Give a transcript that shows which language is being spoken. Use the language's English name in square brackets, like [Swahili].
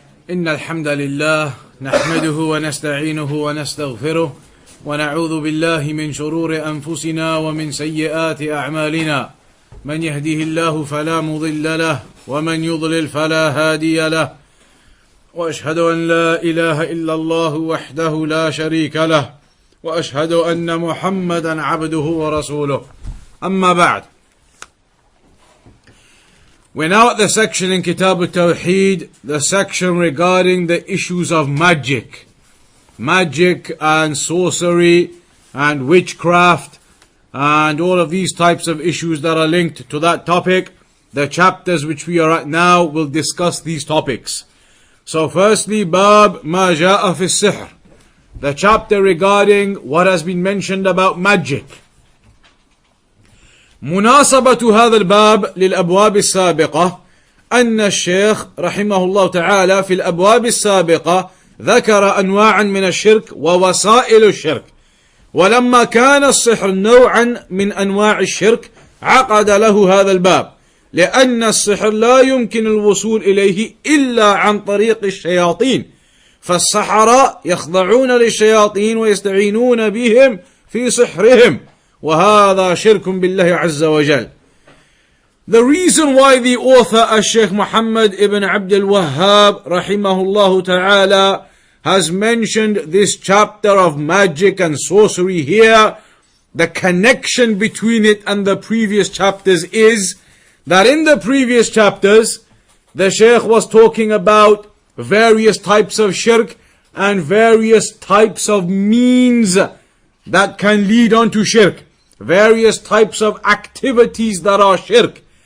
[Arabic] إن الحمد لله نحمده ونستعينه ونستغفره ونعوذ بالله من شرور أنفسنا ومن سيئات أعمالنا، من يهده الله فلا مضل له ومن يضلل فلا هادي له، وأشهد أن لا إله إلا الله وحده لا شريك له، وأشهد أن محمدا عبده ورسوله. أما بعد. [English] We're now at the section in Kitab Tawheed, the section regarding the issues of magic. Magic and sorcery and witchcraft and all of these types of issues that are linked to that topic. The chapters which we are at now will discuss these topics. So firstly, Bab Ma Ja'a fi Sihr, the chapter regarding what has been mentioned about magic. [Arabic] مناسبة هذا الباب للأبواب السابقة أن الشيخ رحمه الله تعالى في الأبواب السابقة ذكر أنواعا من الشرك ووسائل الشرك، ولما كان السحر نوعا من أنواع الشرك عقد له هذا الباب، لأن السحر لا يمكن الوصول إليه إلا عن طريق الشياطين، فالسحرة يخضعون للشياطين ويستعينون بهم في سحرهم، وهذا شرك بالله عز وجل. [English] The reason why the author Shaykh Muhammad ibn Abdul Wahhab rahimahullah ta'ala has mentioned this chapter of magic and sorcery here, the connection between it and the previous chapters is that in the previous chapters the Shaykh was talking about various types of shirk and various types of means that can lead on to shirk, various types of activities that are shirk.